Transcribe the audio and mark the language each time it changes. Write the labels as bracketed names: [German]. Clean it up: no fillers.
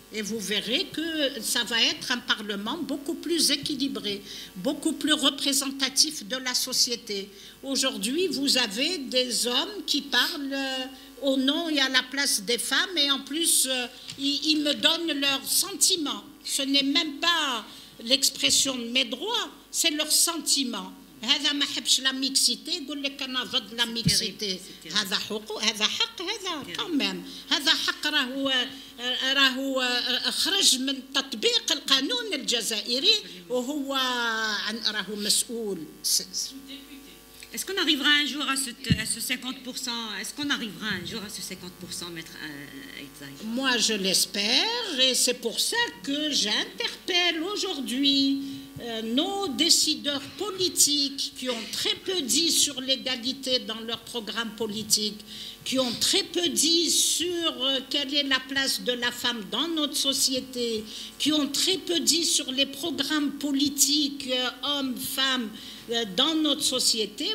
[French] Et vous verrez que ça va être un Parlement beaucoup plus équilibré, beaucoup plus représentatif de la société. Aujourd'hui, vous avez des hommes qui parlent au nom et à la place des femmes, et en plus, ils me donnent leurs sentiments. Ce n'est même pas l'expression de mes droits, c'est leurs sentiments. [Arabic] هذا ما حبش لا ميكسيتي يقول لك انا ضد لا ميكسيتي، هذا حقوق، هذا حق، هذا كمان هذا حق راهو خرج من تطبيق القانون الجزائري وهو راهو مسؤول. [French] Est-ce qu'on arrivera un jour à ce 50%? Est-ce qu'on arrivera un jour à ce 50%, maître Ezaï? Moi, je l'espère, et c'est pour ça que j'interpelle aujourd'hui nos décideurs politiques qui ont très peu dit sur l'égalité dans leur programme politique, qui ont très peu dit sur quelle est la place de la femme dans notre société, qui ont très peu dit sur les programmes politiques hommes, femmes, dans notre société.